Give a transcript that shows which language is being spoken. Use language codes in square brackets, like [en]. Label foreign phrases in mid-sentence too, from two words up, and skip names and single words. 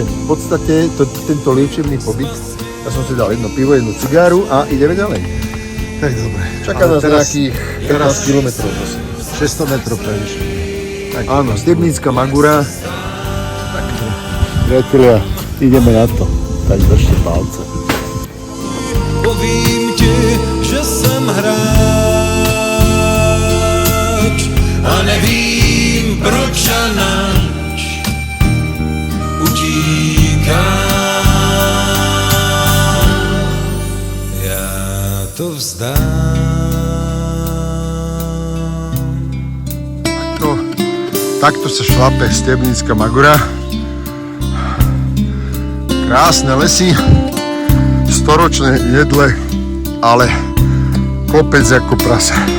[sk] V podstate tento liečebný pobyt. Ja som si dal jedno pivo, jednu cigáru a ideme ďalej. Tak dobre. Čaká nás nejakých 15 kilometrov. 600 metrov prevyššie. Áno, Stebnická Magura. Priatelia, ideme na to. Tak držte palce. [cs] Povím ti, že jsem hráč a nevím proč a nač utíkám. Já to vzdám. [sk] Takto sa šlape Stebnická Magura. Krásne lesy, storočné jedle, ale kopec ako prasa.